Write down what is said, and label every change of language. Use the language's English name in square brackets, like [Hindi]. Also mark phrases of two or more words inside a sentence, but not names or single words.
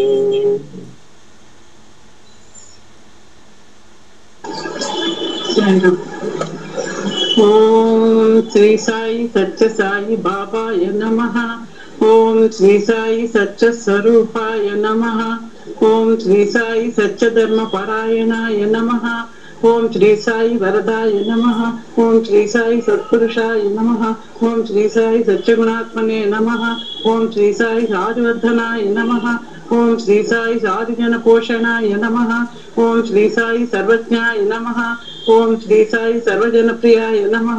[Sanskrit] ओम श्री साई सच्च साई बाबाय नमः। ओम श्री साई सच्च स्वरूपाय नमः। ओम श्री साई सच्च धर्म परायणाय नमः। ఓం శ్రీ సాయి వరదాయ నమః. ఓం శ్రీ సాయి సత్పురుషాయ నమః. ఓం శ్రీ సాయి సత్యగుణాత్మనే నమః. ఓం శ్రీ సాయి సాధువర్ధనాయ నమః. ఓం శ్రీ సాయి సాధుజన పోషణాయ నమః. ఓం శ్రీ సాయి సర్వజ్ఞాయ నమః. ఓం శ్రీ సాయి సర్వజనప్రియాయ నమః.